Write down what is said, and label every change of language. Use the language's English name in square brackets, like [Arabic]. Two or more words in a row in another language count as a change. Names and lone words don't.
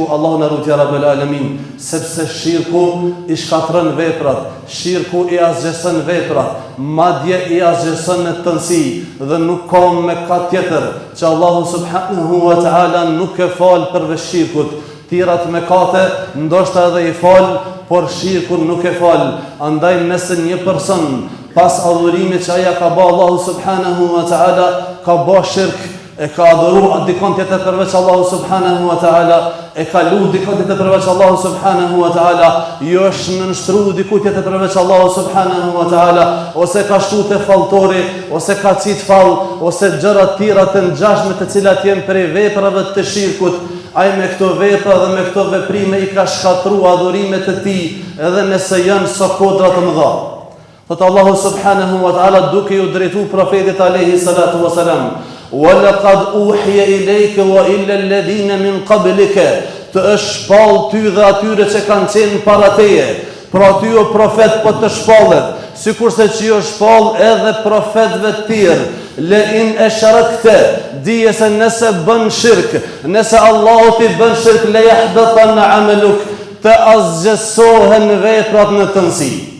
[Albanian] Allahu na lut [Arabic] يا رب العالمين, [Albanian] sepse shirku i shkatron veprat, shirku i asgjëson veprat, madje i asgjëson në tënsi dhe nuk ka mëkat tjetër që Allahu [Arabic] سبحانه وتعالى [Albanian] nuk e fal përveç shirkut. Tirat mëkate ndoshta edhe i fal, por shirkun nuk e fal. Andaj nëse një person pas adhurimit që aja ka ba Allahu [Arabic] سبحانه وتعالى, [Albanian] ka ba shirk, e ka adhuru dikon tjetër përveç Allahu [Arabic] سبحانه وتعالى, [Albanian] e ka lu dikon tjetër përveç Allahu [Arabic] سبحانه وتعالى, [Albanian] jo është nënshtru dikun tjetër përveç Allahu [Arabic] سبحانه وتعالى, [Albanian] ose ka shtu të faltori, ose ka cit fall, ose gjërat tjera të ngjashme të cilat jenë prej veprave të shirkut, ai me këto vepra dhe me këto veprime i ka shkatru adhurimet e tij, edhe nëse janë sa kodra të mëdha. Thot Allahu [Arabic] سبحانه وتعالى [Albanian] duke ju drejtu profetit [Arabic] عليه الصلاة والسلام, ولقد أوحي إليك وإلا الذين من قبلك, [Albanian] të është shpall ty dhe atyre që kanë qenë para teje. Pra ty o profet po të shpallet, sikurse që jo shpall edhe profetëve të tjerë. [Arabic] لئن أشركت, [Albanian] dije se nëse bën shirk, nëse Allahu ti bën shirk, [Arabic] ليحبطن عملك, [Albanian] të asgjësohen veprat në tënsi.